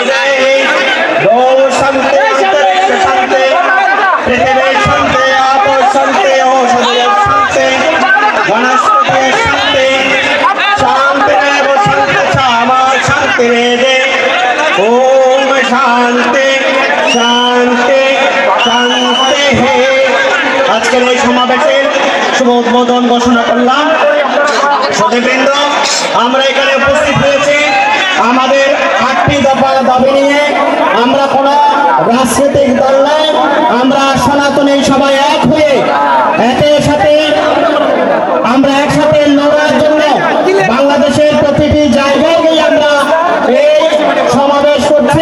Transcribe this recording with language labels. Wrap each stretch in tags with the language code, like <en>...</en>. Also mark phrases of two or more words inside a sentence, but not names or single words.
<sa>देहि दो शान्ति अंतरिक्ष शान्ति पृथिवी शान्ति आपो शान्ति औषधि शान्ति वनस्पति शान्ति शान्तिरेव शान्ति क्षमा शान्तिरेदे ओम शान्ति शान्ति शान्ति हे</sa> <bn>আজকের এই সমাবেশের শুভ উদ্বোধন ঘোষণা করলাম। সতীবৃন্দ, আমরা এখানে উপস্থিত হয়েছি আমাদের 8টি দফা দাবি নিয়ে। আমরা কোনো রাজনৈতিক দল নয়, আমরা সনাতনী সবাই এক হয়ে একের সাথে আমরা একসাথে লড়ার জন্য বাংলাদেশের প্রতিটি জায়গায় গিয়ে আমরা এই সমাবেশ করছি।</bn>